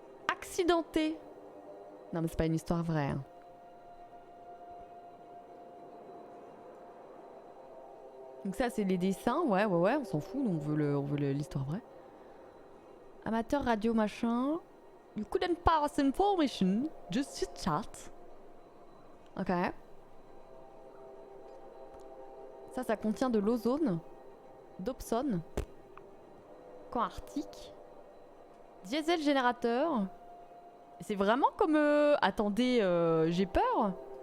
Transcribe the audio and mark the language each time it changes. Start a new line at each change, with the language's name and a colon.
French: Accidenté. Non mais c'est pas une histoire vraie. Hein. Donc ça c'est les dessins, ouais, on s'en fout, on veut l'histoire vraie.
English: Amateur radio machin. You couldn't pass information, just chit chat. Ok.
French: Ça contient de l'ozone, d'Opson, camp arctique, diesel générateur. C'est vraiment comme... Attendez, j'ai peur.